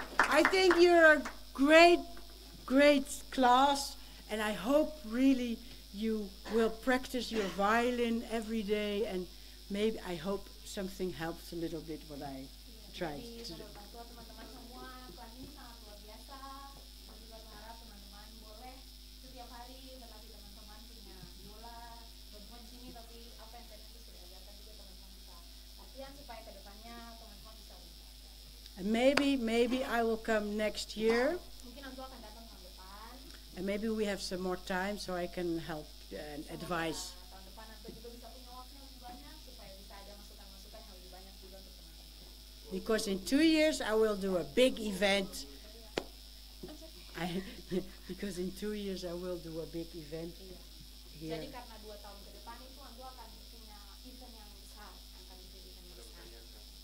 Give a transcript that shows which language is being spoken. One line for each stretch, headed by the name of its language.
English: I think you're a great class, and I hope really you will practice your violin every day, and maybe I hope something helps a little bit what I tried to do.
Indonesian: Teman-teman semua, kelas ini sangat luar biasa. Saya juga berharap teman-teman boleh setiap hari berlatih. Teman-teman punya biola, teman-teman di sini, tapi apa yang tadi itu sudah ajarkan juga teman-teman bisa latihan supaya kedepannya teman-teman bisa lebih baik.
English: And maybe I will come next year,
Indonesian: Mungkin Antua akan datang tahun depan.
English: and maybe we have some more time so I can help and advise.
Indonesian: Tahun depan Antua juga bisa punya waktu yang lebih banyak supaya bisa ada masukan-masukan yang lebih banyak juga untuk teman-teman.
English: Because in 2 years I will do a big event. Because in 2 years I will do a big event here.
Indonesian: Jadi karena 2 tahun ke depan itu Antua akan punya event yang besar, akan bikin event yang besar.